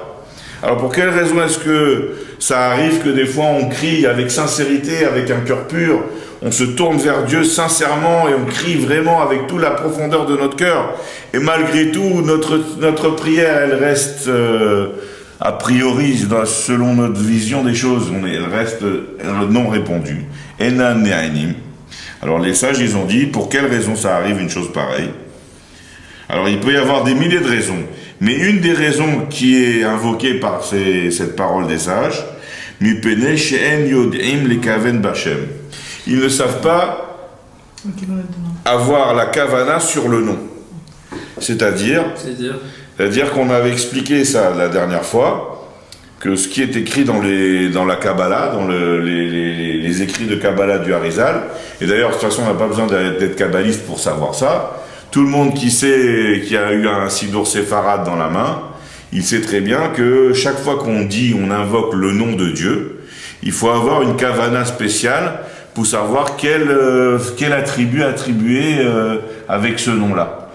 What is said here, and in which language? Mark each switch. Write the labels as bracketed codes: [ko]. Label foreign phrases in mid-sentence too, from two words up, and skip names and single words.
[fr] Alors pour quelle raison est-ce que ça arrive que des fois on crie avec sincérité, avec un cœur pur, on se tourne vers Dieu sincèrement et on crie vraiment avec toute la profondeur de notre cœur, et malgré tout notre prière elle reste a priori selon notre vision des choses, elle reste non répondue. [he] אינם נענים. [fr] Alors les sages ils ont dit pour quelle raison ça arrive une chose pareille. Alors il peut y avoir des milliers de raisons, mais une des raisons qui est invoquée par cette parole des sages, [he] מפני שאין יודעים לכוון בשם. [fr] Ils ne savent pas avoir la kavana sur le nom. C'est-à-dire qu'on avait expliqué ça la dernière fois, que ce qui est écrit dans la Kabbalah, dans les écrits de Kabbalah du Harizal, et d'ailleurs de toute façon on n'a pas besoin d'être kabbaliste pour savoir ça, tout le monde qui a eu un Sidour Séfarad dans la main, il sait très bien que chaque fois qu'on invoque le nom de Dieu, il faut avoir une kavana spéciale pour savoir quel attribut attribuer avec ce nom-là.